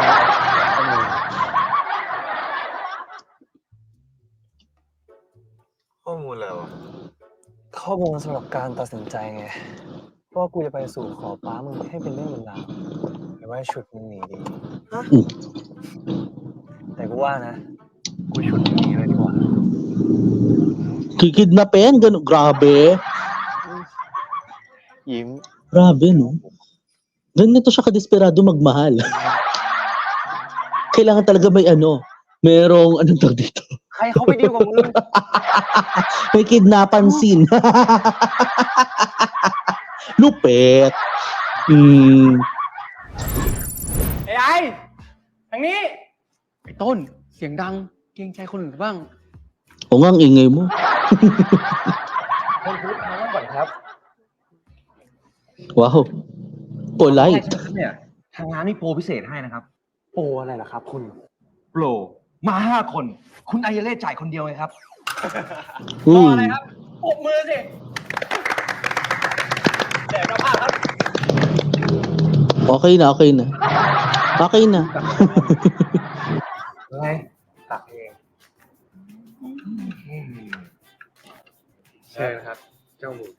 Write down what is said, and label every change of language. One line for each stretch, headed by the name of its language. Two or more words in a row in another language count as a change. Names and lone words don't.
Thai: ข้อมูลอะไรวะ ข้อมูลสำหรับการตัดสินใจไงเพราะว่ากูจะไปสู่ขอป้ามึงให้เป็นเรื่องเป็นราวหรือว่าฉุดมึงหนีดี แต่กูว่านะ กูฉุดมึงหนีเลยดีกว่า
Filipino: Kikidnapin? Ganun. Grabe.
Thai: ยิ้ม
Filipino: Grabe, no? Ganito siya kadesperado magmahal. Kailangan talaga may merong, anong tawag dito?
Thai: ใครเขาไปดีลกับมึง
Filipino: May kidnapan scene. Lupet.
Thai: ไอ้ทางนี้ ไอ้ต้น เสียงดัง เกรงใจคนอื่นบ้าง
Filipino: O nga, ang ingay mo.
Thai: คนคุณลูกค้านั่งก่อนครับ
English: Wow. Polite.
Thai: เนี่ยทางร้านมีโปรพิเศษให้นะครับ โปรอะไรล่ะครับคุณ โปรมา5 คน คุณอายเล่จ่ายคนเดียวไงครับ
Filipino: Uy.
Thai: ปรบมือสิแดกกระเพาะครับ
Filipino: Okay na. Okay na.
Thai: ไงตักเองเชิญครับ เจ้าหมู